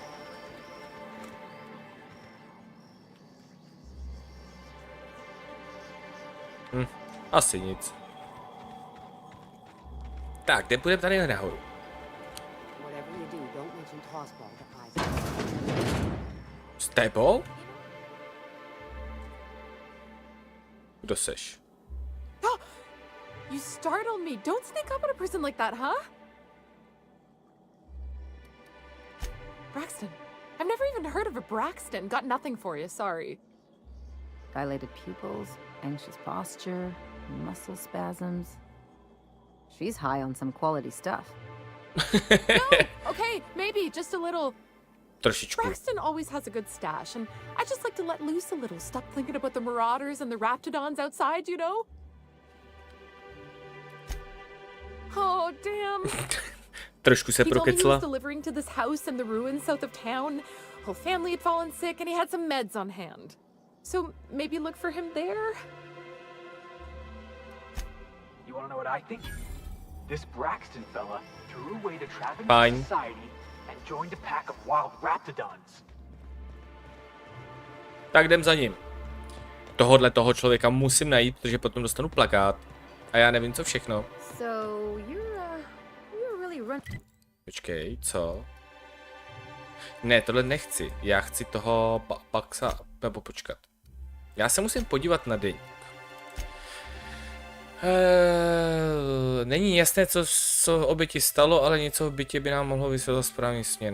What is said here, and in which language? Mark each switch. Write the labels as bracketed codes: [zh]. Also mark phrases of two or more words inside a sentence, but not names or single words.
[cs] Asi nic. Tak, kde půjdeme tady nahoru? S tebou? Kdo seš? [en] You startled me. Don't sneak up on a person like that, huh? Braxton. I've never even heard of a Braxton. Got nothing for you, sorry. Dilated pupils, anxious posture, muscle spasms. She's high on some quality stuff. No, okay, maybe just a little [cs] Trošičku. [en] Braxton always has a good stash, and I just like to let loose a little. Stop thinking about the marauders and the raptidons outside, you know? Oh, damn. [cs] Trošku se [en] He told me he [cs] prokecla. [en] was delivering to this house in the ruins south of town. Whole family had fallen sick, and he had some meds on hand. So maybe look for him there? You wanna know what I think? This Braxton fella threw away the trappings Fine. of society and joined a pack of wild raptidons. [cs] Tak jdem za ním. Toho člověka musím najít, protože potom dostanu plakát. A já nevím, co všechno. [en] So you're really [cs] Počkej, co? Ne, tohle nechci. Já chci toho Paxa, nebo počkat. Já se musím podívat na deník. Není jasné, co oběti stalo, ale něco v bytě by nám mohlo vysvětlit správný směr.